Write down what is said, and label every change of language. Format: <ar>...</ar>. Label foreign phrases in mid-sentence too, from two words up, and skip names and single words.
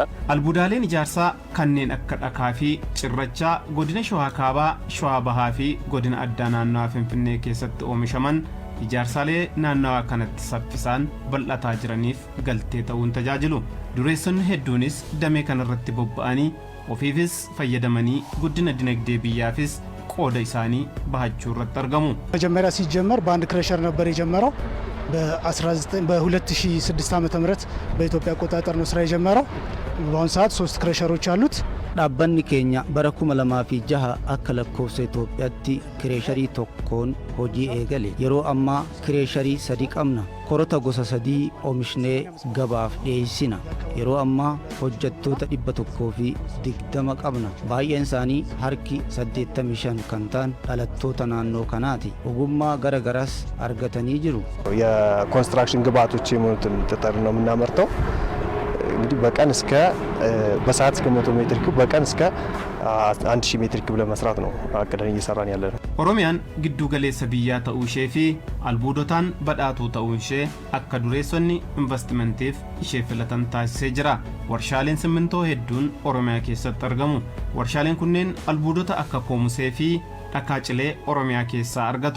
<om>Albuudaaleen ijaarsaa kanneen akka dhakaa fi cirrachaa godina Shawaa Kaabaa, Shawaa Bahaa fi godina addaa naannawaa Finfinnee keessatti oomishaman ijaarsaalee naannawaa kanatti saffisaan bal'ataa jiraniif galtee ta'uun tajaajilu. Dureessonni hedduunis damee kanarratti bobba'anii ofiifis fayyadamanii guddina dinagdee biyyaafis qooda isaanii bahachuu irratti argamu.</om> <am>መጀመሪያ ሲጀመር በአንድ ክሬሸር ነበር የጀመረው። በ2006 ዓመተ ምህረት በኢትዮጵያ አቆጣጠር ነው ስራ የጀመረው። በአሁኑ ሰዓት 3 ክሬሸሮች አሉት።</am> <om>dhaabbanni keenya bara 2006 akka lakkoofsa Itoophiyaatti kireesharii tokkoon hojii eegale. Yeroo ammaa kireesharii 3 qabna. Korota gosa 3 oomishnee gabaaf dhiyeessina. Yeroo ammaa hojjettoota 120 qabna. Baay'een isaanii harki 85 kan ta'an dhalattoota naannoo kanaati. Ogummaa garagaras argatanii jiru.</om> <am>የኮንስትራክሽን ግብአቶች የሆኑትን ጠጠር ነው የምናመርተው። እንግዲህ በቀን እስከ በሰዓት እስከ 100 ሜትር ኪዩብ በቀን እስከ 1000 ሜትር ኪዩብ ለመስራት ነው አቅደን እየሰራን ያለ ነው።</am> <om>Oromiyaan giddu galeessa biyyaa ta'uu ishee fi albuudotaan badhaatuu ta'uun ishee akka dureessonni investimentiif ishee filatan taasisee jira. Warshaaleen simmintoo hedduun Oromiyaa keessatti argamu. Warshaaleen kunneen albuudota akka poomusee fi dhakaa cilee Oromiyaa keessaa argatu.</om>